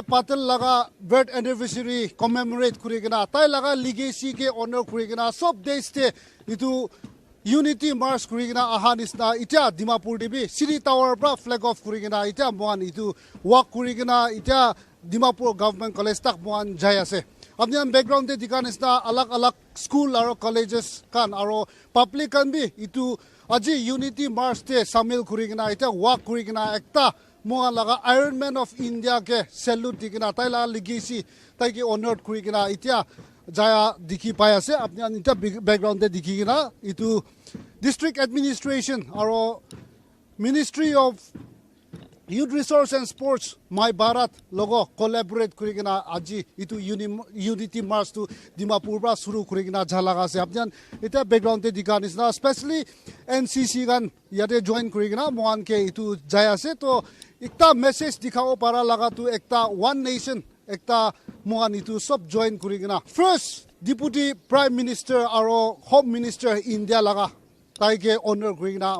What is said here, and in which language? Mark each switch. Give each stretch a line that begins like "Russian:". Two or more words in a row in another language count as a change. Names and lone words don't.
Naga Pidgin: Patel laga
English: birth anniversary commemorate
Naga Pidgin: kurigena tai laga legacy ke honor kurigena sob days te itu Unity March kurigena ahanisna ita Dimapur debi City Tower bra
English: flag off
Naga Pidgin: kurigena ita moan itu walk kurigena ita Dimapur Government College tak moan jai ase. Apni background te dikan isna alag school aro colleges kan aro public kan bi itu aji Unity March te samil kurigena ita walk kurigena ekta moa laga Iron Man of India ke salute dikena tai la legacy tai ke honored kurigena ita jaya dikhi pai ase apni ita background te dikhigena itu
English: district administration
Naga Pidgin: aro Ministry of Youth Resource and Sports My Bharat logo collaborate kurigena aji itu Unity March to Dimapur bra suru kurigena jhalaga se apjan ita background te dikanis na especially NCC gan yate join kurigena moan ke itu jaya se to ekta message dikhao para laga tu ekta
English: one nation
Naga Pidgin: ekta moan itu sob join kurigena
English: first Deputy Prime Minister
Naga Pidgin: aro
English: Home Minister
Naga Pidgin: India laga tai ke honor kurigena